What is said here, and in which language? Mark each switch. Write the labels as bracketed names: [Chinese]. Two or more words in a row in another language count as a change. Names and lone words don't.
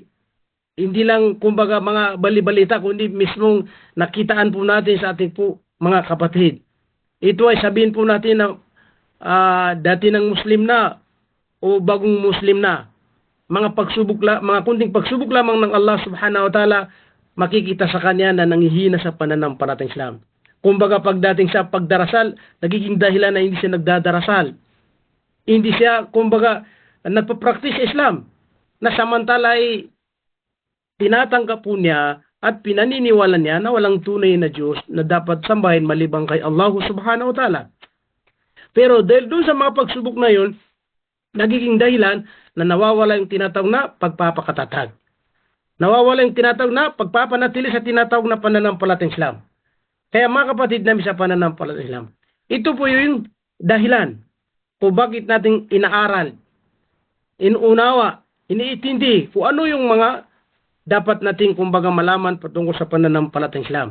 [Filipino] Hindi lang, kumbaga, mga bali-balita, kundi mismong nakitaan po natin sa ating po mga kapatid. Ito ay sabihin po natin na dati ng Muslim na o bagong Muslim na. Mga kunting pagsubok lamang ng Allah [Arabic] سبحانه وتعالى, [Filipino] makikita sa kanya na nangihina sa pananampalatayang Islam. Kumbaga pagdating sa pagdarasal, nagiging dahilan na hindi siya nagdadarasal. Hindi siya, kumbaga, nagpa-practice Islam. Na samantala ay tinatanggap po niya at pinaniniwala niya na walang tunay na Diyos na dapat sambahin malibang kay Allah [Arabic] سبحانه وتعالى. [Filipino] Pero dahil doon sa mga pagsubok na yun, nagiging dahilan na nawawala yung tinatawag na pagpapakatatag. Nawawala yung tinatawag na pagpapanatili sa tinatawag na pananampalatayang Islam. Kaya mga kapatid namin sa pananampalatayang Islam, ito po yung dahilan kung bakit natin inaaral, inuunawa, iniintindi kung ano yung mga dapat nating kumbaga malaman patungkol sa pananampalatayang Islam.